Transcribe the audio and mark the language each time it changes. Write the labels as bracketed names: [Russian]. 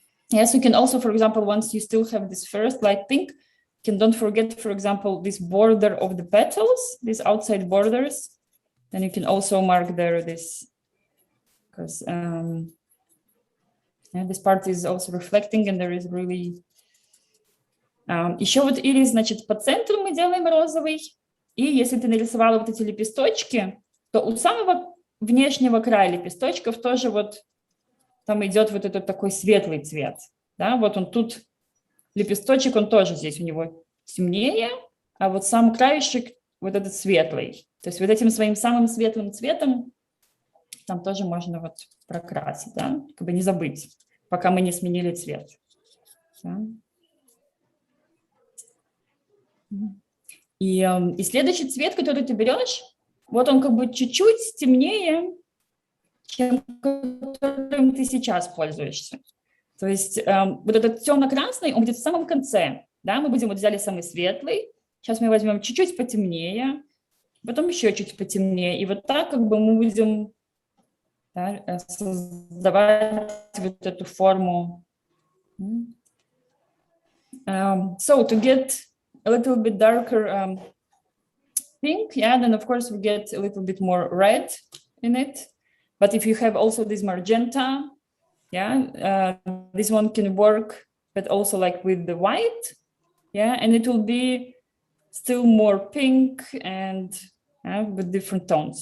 [English] Yes, you can also, for example, once you still have this first light pink, don't forget, for example, this border of the petals, these outside borders. Then you can also mark there this, because this part is also reflecting, and there is really... [Russian] Еще вот или, значит, по центру мы делаем розовый, и если ты нарисовала вот эти лепесточки, то у самого внешнего края лепесточков тоже вот там идет вот этот такой светлый цвет. Да? Вот он тут, лепесточек, он тоже здесь у него темнее, а вот сам краешек вот этот светлый. То есть вот этим своим самым светлым цветом там тоже можно вот прокрасить, да? Как бы не забыть, пока мы не сменили цвет. Да? И следующий цвет, который ты берешь, вот он как бы чуть-чуть темнее, чем которым ты сейчас пользуешься. То есть вот этот темно-красный, он будет в самом конце. Да? Мы будем, вот взяли самый светлый, сейчас мы возьмем чуть-чуть потемнее, потом еще чуть потемнее. И вот так как бы мы будем создавать вот эту форму. [English] So to get a little bit darker pink, yeah, then of course we get a little bit more red in it. But if you have also this magenta, yeah, this one can work, but also like with the white, yeah, and it will be still more pink and with different tones.